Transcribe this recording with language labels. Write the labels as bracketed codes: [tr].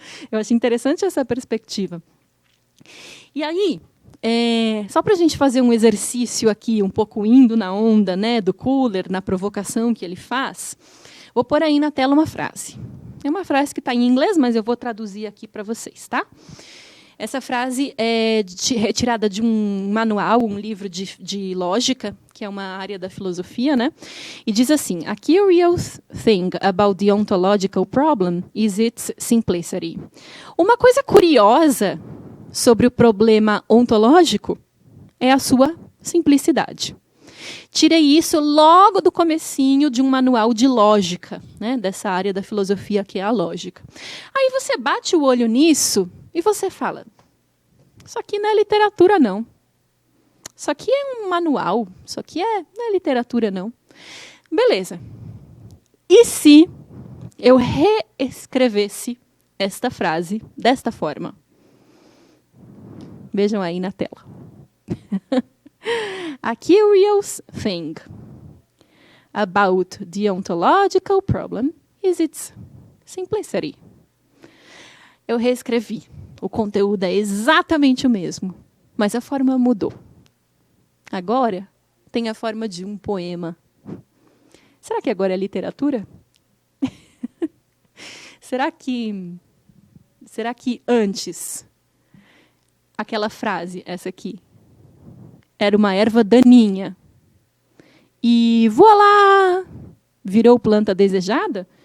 [pt] Eu acho interessante essa perspectiva. E aí, só para a gente fazer um exercício aqui, um pouco indo na onda, né, do Kuller, na provocação que ele faz, vou pôr aí na tela uma frase. É uma frase que está em inglês, mas eu vou traduzir aqui para vocês. Tá? Essa frase é retirada de um manual, um livro de lógica, que é uma área da filosofia, né? E diz assim: [en] a curious thing about the ontological problem is its simplicity. [pt] Uma coisa curiosa sobre o problema ontológico é a sua simplicidade. Tirei isso logo do comecinho de um manual de lógica, né? Dessa área da filosofia que é a lógica. Aí você bate o olho nisso e você fala, isso aqui não é literatura, não. Isso aqui é um manual, isso aqui não é literatura, não. Beleza. E se eu reescrevesse esta frase desta forma? Vejam aí na tela. [en] A curious thing about the ontological problem is its simplicity. [pt] Eu reescrevi. O conteúdo é exatamente o mesmo, mas a forma mudou. Agora tem a forma de um poema. Será que agora é literatura? Será que antes aquela frase, essa aqui, era uma erva daninha e voilá, virou planta desejada?